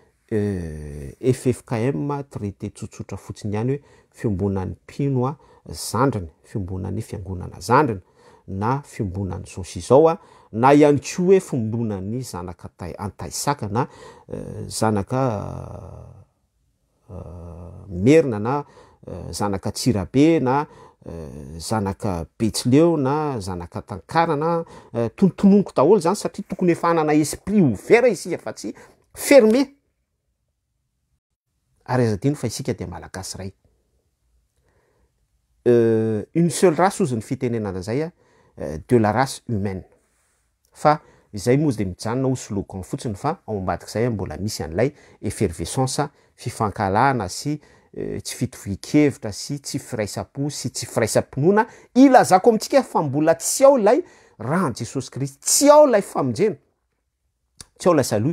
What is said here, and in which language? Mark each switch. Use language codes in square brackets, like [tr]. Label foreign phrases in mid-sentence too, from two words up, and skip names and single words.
[mg] FFKM, traité tsotsotra fotsiny ihany hoe fiombonan'ny mpino zandriny, fiombonan'ny fiangonana zandriny na fiombonan'ny zao sy zao na ihany koa hoe fiombonan'ny zanaka antaisaka na zanaka merina na zanaka tsirabe na zanaka betsileo na zanaka tankarana tontononiko daholo zany satria tokony efa hanana [fr] esprit ouvert [mg] isika fa tsy fermé. Ary azadino fa isika dia malagasy ray. [fr] Une seule race [mg] ozy ny fitenenana zay [fr] de la race humaine. [mg] Fa izay moa de mijanona ho slogan fotsiny fa ao ambadik'izay mbola misy an'ilay effervescence, fifankalana sy tsy fitovi-kevitra sy tsy firaisapo sy tsy firaisampinoana ilazako amintsika fa mbola tsy ao lay rahan'i Jesosy Kristy, tsy ao lay famonjena, tsy ao lay salut.